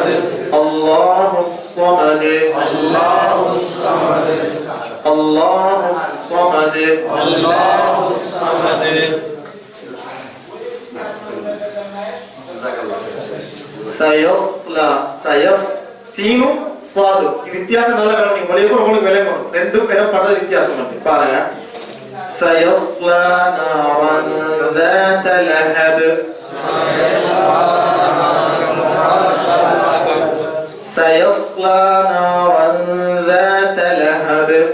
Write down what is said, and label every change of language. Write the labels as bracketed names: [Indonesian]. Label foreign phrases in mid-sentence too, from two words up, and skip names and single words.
[Arabic] الله الصمد. الله الصمد الله الصمد. الله الصمد. [Tamil] سيصلى சீனு சாது வித்தியாசம் நல்லா கவனிங்க. மொழியை கூட உங்களுக்கு விளங்கும். ரெண்டும் இடம் பண்றது வித்தியாசம் பண்ணி பாருங்க. [Arabic] سيصلى نارا ذات لهب. سيصلى نارا ذات لهب.